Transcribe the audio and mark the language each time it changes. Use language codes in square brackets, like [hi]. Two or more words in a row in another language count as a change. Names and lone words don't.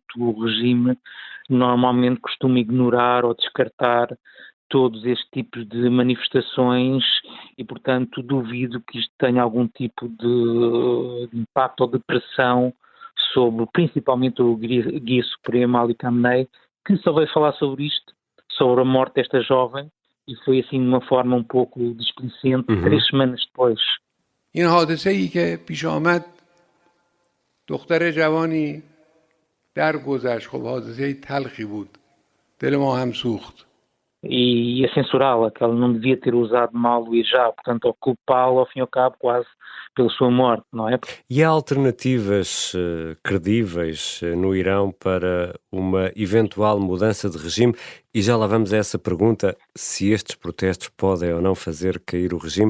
[pt] O regime normalmente costuma ignorar ou descartar todos estes tipos de manifestações e, portanto, duvido que isto tenha algum tipo de impacto ou de pressão sobre, principalmente, o Guia Supremo Ali Khamenei, que só veio falar sobre isto, sobre a morte desta jovem, e foi assim de uma forma um pouco displicente, 3 semanas depois. [fa] این حادثه‌ای که پیش آمد دختر جوانی درگذشت. خب حادثه تلخی بود. دل ما هم سوخت. [pt] E a censurá-la, que ela não devia ter usado mal o hijab, portanto, ao culpá-la, ao fim e ao cabo, quase pela sua morte, não é? E há alternativas credíveis no Irão para uma eventual mudança de regime? E já lá vamos a essa pergunta, se estes protestos podem ou não fazer cair o regime.